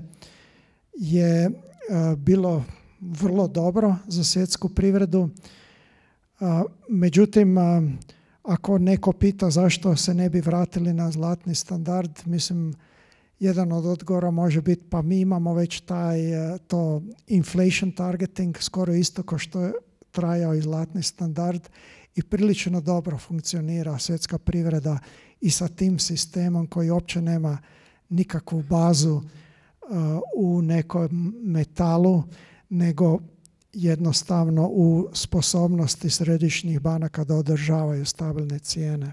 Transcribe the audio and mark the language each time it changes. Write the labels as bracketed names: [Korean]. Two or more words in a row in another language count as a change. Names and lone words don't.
[Bosnian] je bilo vrlo dobro za svjetsku privredu. Međutim, ako neko pita zašto se ne bi vratili na zlatni standard, mislim, jedan od odgovora može biti pa mi imamo već to [English] inflation targeting [Bosnian] skoro isto kao što je trajao i zlatni standard i prilično dobro funkcionira svjetska privreda i sa tim sistemom koji uopće nema nikakvu bazu u nekom metalu, nego jednostavno u sposobnosti središnjih banaka da održavaju stabilne cijene.